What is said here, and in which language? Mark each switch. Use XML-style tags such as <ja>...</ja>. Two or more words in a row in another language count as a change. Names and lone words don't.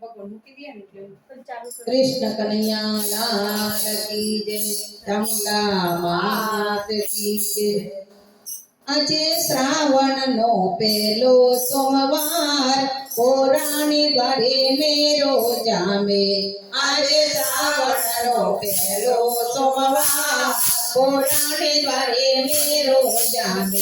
<hi>कृष्ण कन्हैया लाल की जय, चामुंडा मात की जय।</hi> <gu>આજે શ્રાવણનો પહેલો સોમવાર પોરાણી ઘરે મેરો જામે। આજે શ્રાવણનો પહેલો સોમવાર પોરાણી ઘરે મેરો જામે।</gu>